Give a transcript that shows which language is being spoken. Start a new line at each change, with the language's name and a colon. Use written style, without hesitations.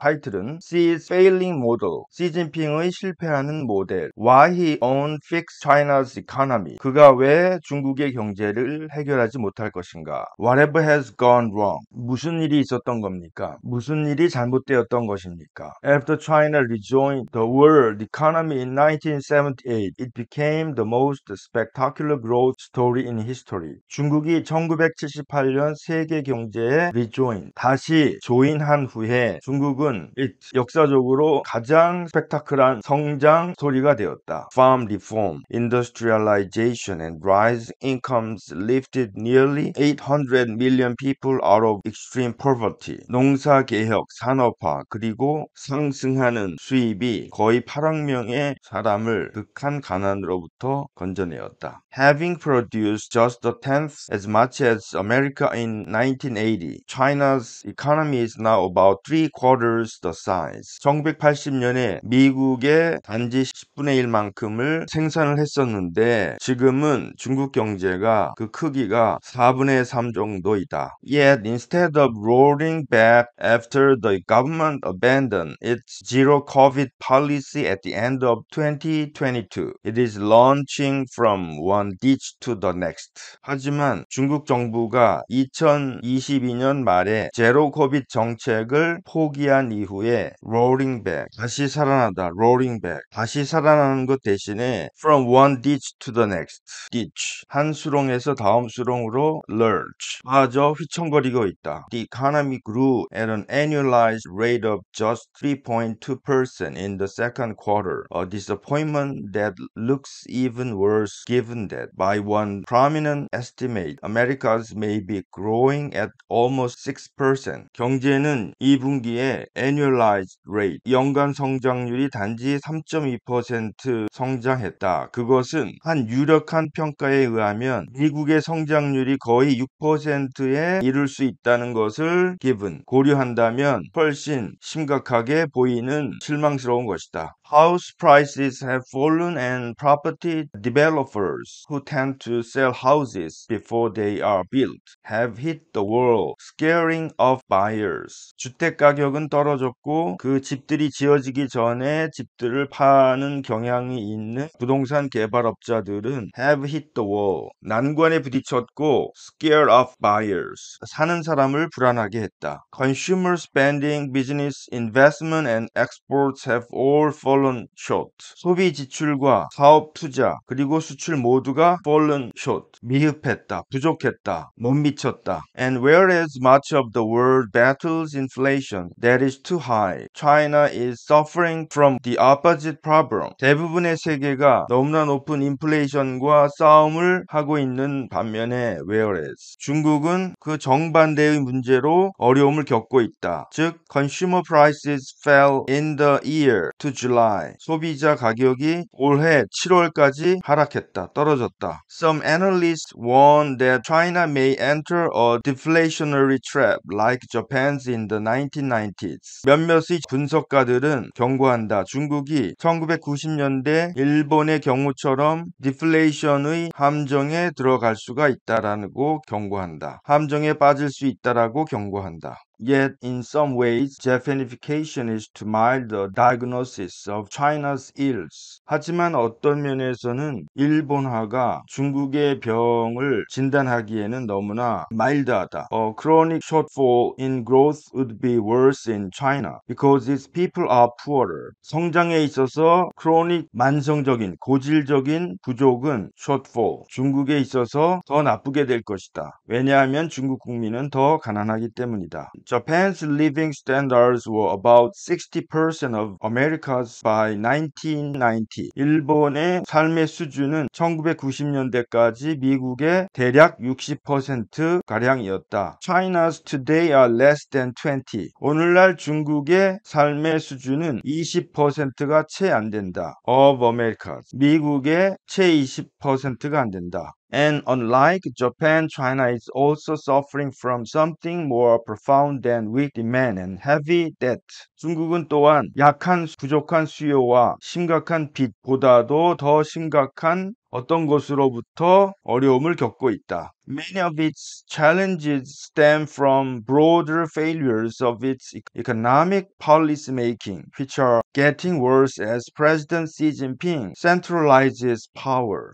Korean: 타이틀은
English: Xi's Failing Model,
Korean: 시진핑의 실패하는 모델,
English: Why he won't fix China's economy,
Korean: 그가 왜 중국의 경제를 해결하지 못할 것인가,
English: Whatever has gone wrong,
Korean: 무슨 일이 있었던 겁니까? 무슨 일이 잘못되었던 것입니까?
English: After China rejoined the world economy in 1978, it became the most spectacular growth story in history.
Korean: 중국이 1978년 세계 경제에 rejoin, 다시 조인한 후에 중국은 역사적으로 가장 스펙타클한 성장 스토리가 되었다.
English: Farm reform, industrialization and rise incomes lifted nearly 800 million people out of extreme poverty.
Korean: 농사 개혁, 산업화, 그리고 상승하는 수입이 거의 8억 명의 사람을 극한 가난으로부터 건져내었다.
English: Having produced just a tenth as much as America in 1980, China's economy is now about three quarters the size.
Korean: 1980년에 미국의 단지 10분의 1만큼을 생산을 했었는데 지금은 중국 경제가 그 크기가 4분의 3 정도이다.
English: Yet instead of roaring back after the government abandoned its zero COVID policy at the end of 2022, it is launching from one ditch to the next.
Korean: 하지만 중국 정부가 2022년 말에 제로 코비드 정책을 포기한 이후에
English: roaring back,
Korean: 다시 살아나다,
English: roaring back,
Korean: 다시 살아나는 것 대신에
English: from one ditch to the next,
Korean: ditch, 한 수렁에서 다음 수렁으로 lurch, 빠져 휘청거리고 있다.
English: The economy grew at an annualized rate of just 3.2% in the second quarter, a disappointment that looks even worse given that, by one prominent estimate, Americas may be growing at almost 6%.
Korean: 경제는 2분기에
English: annualized rate,
Korean: 연간 성장률이 단지 3.2% 성장했다. 그것은 한 유력한 평가에 의하면 미국의 성장률이 거의 6%에 이를 수 있다는 것을 given, 고려한다면 훨씬 심각하게 보이는 실망스러운 것이다.
English: House prices have fallen and property developers who tend to sell houses before they are built have hit the wall, scaring off buyers.
Korean: 주택 가격은 떨어졌고 그 집들이 지어지기 전에 집들을 파는 경향이 있는 부동산 개발업자들은
English: have hit the wall,
Korean: 난관에 부딪혔고
English: scared off buyers,
Korean: 사는 사람을 불안하게 했다.
English: Consumer spending, business investment and exports have all fallen short.
Korean: 소비 지출과 사업 투자 그리고 수출 모두가
English: fallen short,
Korean: 미흡했다, 부족했다, 못 미쳤다.
English: And whereas much of the world battles inflation that is too high, China is suffering from the opposite problem.
Korean: 대부분의 세계가 너무나 높은 인플레이션과 싸움을 하고 있는 반면에 whereas 중국은 그 정반대의 문제로 어려움을 겪고 있다.
English: 즉 consumer prices fell in the year to July.
Korean: 소비자 가격이 올해 7월까지 하락했다. 떨어졌다.
English: Some analysts warn that China may enter a deflationary trap like Japan's in the 1990s.
Korean: 몇몇의 분석가들은 경고한다. 중국이 1990년대 일본의 경우처럼 디플레이션의 함정에 들어갈 수가 있다라고 경고한다. 함정에 빠질 수 있다라고 경고한다.
English: Yet, in some ways, Japanification is to mild the diagnosis of China's ills.
Korean: 하지만 어떤 면에서는 일본화가 중국의 병을 진단하기에는 너무나 마일드하다.
English: A chronic shortfall in growth would be worse in China because its people are poorer.
Korean: 성장에 있어서 chronic, 만성적인, 고질적인 부족은 shortfall, 중국에 있어서 더 나쁘게 될 것이다. 왜냐하면 중국 국민은 더 가난하기 때문이다.
English: Japan's living standards were about 60% of America's by 1990.
Korean: 일본의 삶의 수준은 1990년대까지 미국의 대략 60%가량이었다.
English: China's today are less than 20.
Korean: 오늘날 중국의 삶의 수준은 20%가 채 안 된다.
English: Of America's.
Korean: 미국의 채 20%가 안 된다.
English: And unlike Japan, China is also suffering from something more profound than weak demand and heavy debt.
Korean: 중국은 또한 약한 부족한 수요와 심각한 빚보다도 더 심각한 어떤 것으로부터 어려움을 겪고 있다.
English: Many of its challenges stem from broader failures of its economic policy making, which are getting worse as President Xi Jinping centralizes power.